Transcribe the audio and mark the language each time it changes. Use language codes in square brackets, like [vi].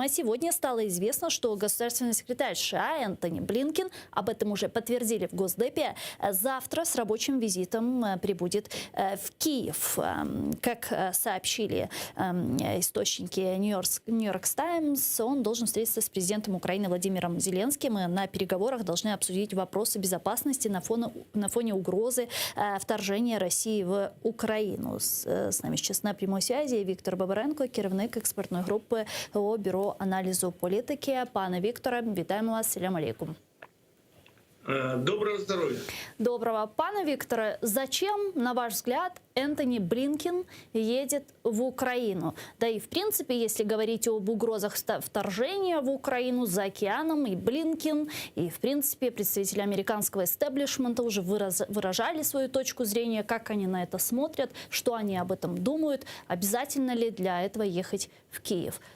[ru] А сегодня стало известно, что государственный секретарь США Энтони Блинкен, об этом уже подтвердили в Госдепе, завтра с рабочим визитом прибудет в Киев. Как сообщили источники Нью-Йорк Таймс, он должен встретиться с президентом Украины Владимиром Зеленским, и на переговорах должны обсудить вопросы безопасности на фоне угрозы вторжения России в Украину. С нами сейчас на прямой связи Віктор Бабаренко, [uk] керівник експертної групи [ru] ООО «Бюро аналізу політики». [uk] Пане Вікторе, вітаємо вас. [ar] Салям алейкум. [ru] Доброго здоровья. Доброго. Пане Викторе, зачем, на ваш взгляд, Энтони Блинкен едет в Украину? Да и, в принципе, если говорить об угрозах вторжения в Украину за океаном, и Блинкен, и, в принципе, представители американского истеблишмента уже выражали свою точку зрения, как они на это смотрят, что они об этом думают, обязательно ли для этого ехать в Киев.